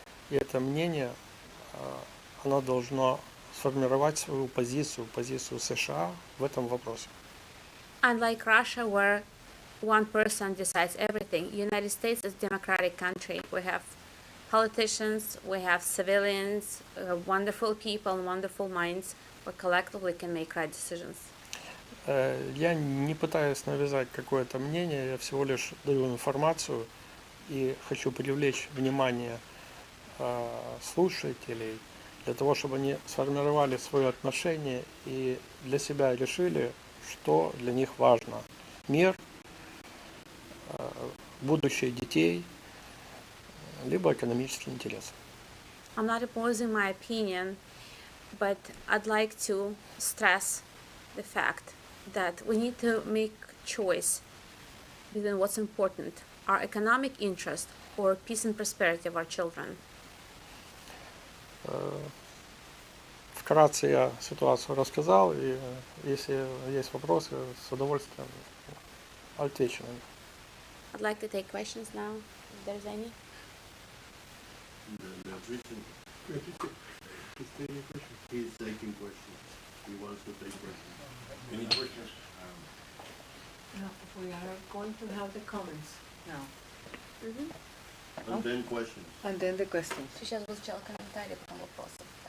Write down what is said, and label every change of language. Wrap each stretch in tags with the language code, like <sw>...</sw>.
<ru>И это мнение, оно должно сформировать свою позицию США в этом вопросе.</ru> <en>Unlike Russia, where one person decides everything, United States is a democratic country. We have politicians, we have civilians, wonderful people, wonderful minds, where collectively can make right decisions.</en> <ru>Я не пытаюсь навязать какое-то мнение, я всего лишь даю информацию и хочу привлечь внимание слушателей для того, чтобы они сформировали свое отношение и для себя решили, что для них важно. Мир, будущее детей, либо экономический интерес.</ru> <en>I'm not opposing my opinion, but I'd like to stress the fact that we need to make choice between what's important, our economic interest or peace and prosperity of our children.</en> <ru>Вкратце я ситуацию рассказал, и если есть вопросы, с удовольствием отвечу на них.</ru> <en>I'd like to take questions now, if there's any. He's taking questions. He wants to take questions. Any questions? No, we are going to have the comments now. And then questions. And then the questions.</en> <ru>Сейчас звучал комментарий, потом вопросы.</ru>